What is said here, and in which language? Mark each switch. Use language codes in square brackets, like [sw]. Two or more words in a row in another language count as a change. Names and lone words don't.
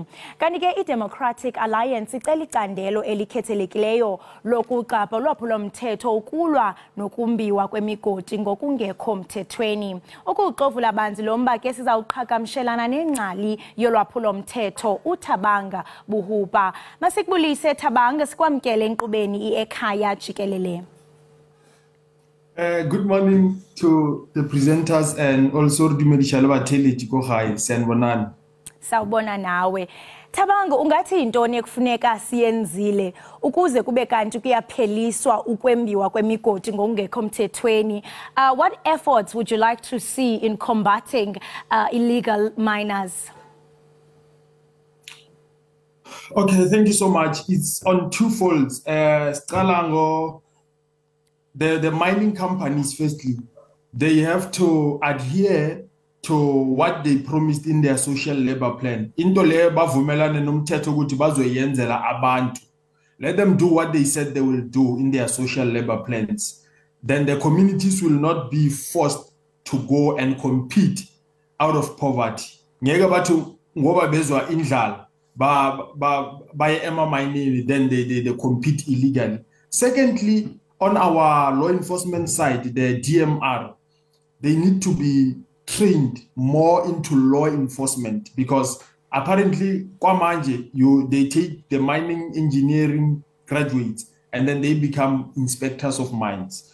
[xh] Kanti ke iDemocratic Alliance icela icandelo elikhethelekileyo lokuqapha ulwaphulomthetho ukulwa nokumbiwa kwemigodi ngokungekho mthethweni. Ukuxovula banzi mba ke sizawuqhagamshelana nengcali yolwaphulomthetho uThabanga Buhupa. Masikubulise Thabanga sikwamkele enkqubeni iEkhaya jikelele. [en] Good morning to the presenters and also [tn] dumedisha labathelethi ko gae [en] sanibonani. [zu] Sawubona nawe. [xh] Thabanga ungathi intoni ekufuneka siyenzile ukuze kube kanti kuyapheliswa ukwembiwa kwemigodi ngokungekho mthethweni? [en] What efforts would you like to see in combating illegal miners? Okay, thank you so much. It's on two folds. The mining companies, firstly, they have to adhere to what they promised in their social labor plan. [zu] Into le bavumelane nomthetho ukuthi bazoyenzela abantu. [en] Let them do what they said they will do in their social labor plans. Then the communities will not be forced to go and compete out of poverty. [zu] Ngeke bathi ngoba bezwa indlala ba ema [en] mining, then they compete illegally. Secondly, on our law enforcement side, the DMR, they need to be trained more into law enforcement, because apparently they take the mining engineering graduates and then they become inspectors of mines.